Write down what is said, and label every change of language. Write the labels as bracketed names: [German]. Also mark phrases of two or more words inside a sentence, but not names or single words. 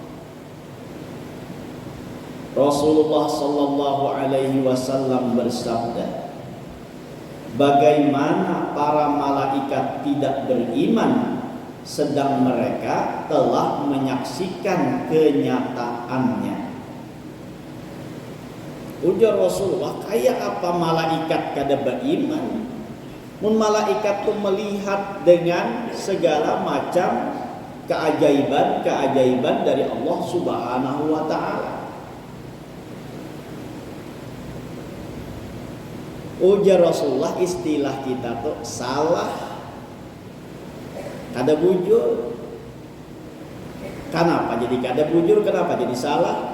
[Indonesian] Rasulullah [Arabic] صلى الله عليه وسلم [Indonesian] bersabda, bagaimana para malaikat tidak beriman sedang mereka telah menyaksikan kenyataannya? [Banjar] Ujar Rasulullah, kayak apa malaikat kada beriman? Mun malaikat tuh melihat dengan segala macam keajaiban dari Allah [Arabic] سبحانه وتعالى. [Banjar] Ujar Rasulullah, istilah kita tuh salah, kada bujur. Kenapa jadi kada bujur? Kenapa jadi salah?